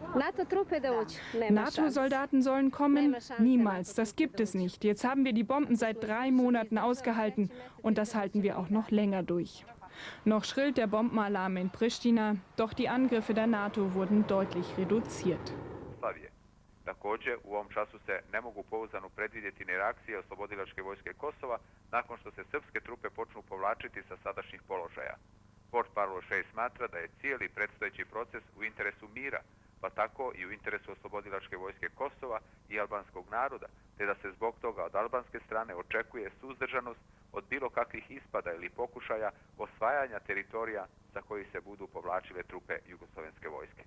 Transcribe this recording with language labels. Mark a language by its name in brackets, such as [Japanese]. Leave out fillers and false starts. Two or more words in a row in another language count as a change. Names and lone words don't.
[German] NATO-Soldaten sollen kommen? Niemals, das gibt es nicht. Jetzt haben wir die Bomben seit 3 Monaten ausgehalten und das halten wir auch noch länger durch. Noch schrillt der Bombenalarm in Pristina, doch die Angriffe der NATO wurden deutlich reduziert. [Croatian] Također, u ovom času se ne mogu pouzdano predvidjeti ni reakcije oslobodilačke vojske Kosova nakon što se srpske trupe počnu povlačiti sa sadašnjih položaja. Port Parlo 6 smatra da je cijeli predstojeći proces u interesu mira, pa tako i u interesu oslobodilačke vojske Kosova i albanskog naroda, te da se zbog toga od albanske strane očekuje suzdržanost od bilo kakvih ispada ili pokušaja osvajanja teritorija sa kojih se budu povlačile trupe jugoslovenske vojske.